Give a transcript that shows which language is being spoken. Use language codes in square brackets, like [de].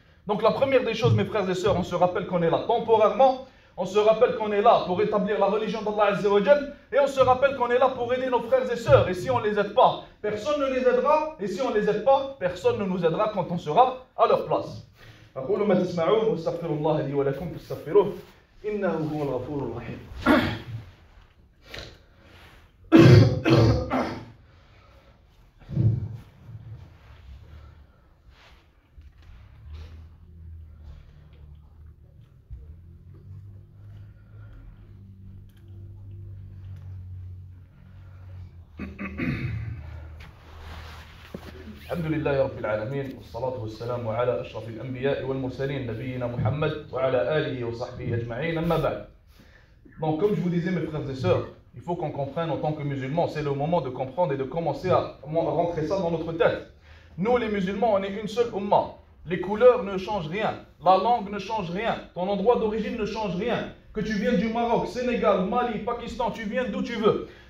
[fr] Donc la première des choses, mes frères et sœurs, on se rappelle qu'on est là temporairement, on se rappelle qu'on est là pour établir la religion d'Allah Azza wa Jalla, et on se rappelle qu'on est là pour aider nos frères et sœurs. Et si on ne les aide pas, personne ne les aidera. Et si on ne les aide pas, personne ne nous aidera quand on sera à leur place. [ar] أقول ما تسمعون واستغفر الله لي ولكم فاستغفروه إنه هو الغفور الرحيم. الحمد لله رب العالمين والصلاة والسلام على أشرف الأنبياء والمرسلين نبينا محمد وعلى آله وصحبه أجمعين أما بعد. [fr] Donc comme je vous disais mes frères et sœurs, il faut qu'on comprenne en tant que musulmans, c'est le moment de comprendre et de commencer à rentrer ça dans notre tête. Nous les musulmans, on est une seule umma. Les couleurs ne changent rien, la langue ne change rien, ton endroit d'origine ne change rien. Que tu viennes du Maroc, Sénégal, Mali, Pakistan, tu viens d'où tu veux.